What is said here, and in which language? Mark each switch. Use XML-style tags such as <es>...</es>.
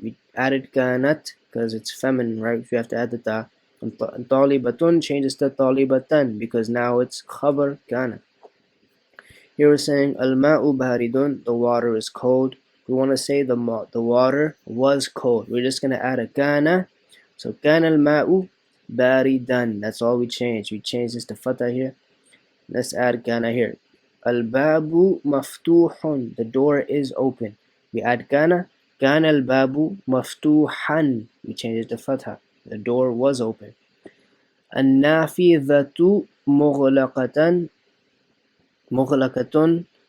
<en>We added كانت because it's feminine, right? You have to add the ta. And طالبة changes to طالبة because now it's خبر كان. Here we're saying</en> <ar>الماء باردٌ,</ar> <en>the water is cold. We want to say the water was cold. We're just going to add a كان.</en> <ar>So كان الماء باردًا.</ar> <en>That's all we changed. We changed this to fatah here. Let's add kana here.</en> <ar>Al-babu maftuhun.</ar> <en>The door is open. We add kana.</en> <ar>Kana al-babu maftuhan.</ar> <en>We change it to fatha. The door was open.</en> <ar>An-nafidhatu mughlaqatan. Mughlaqatun.</ar>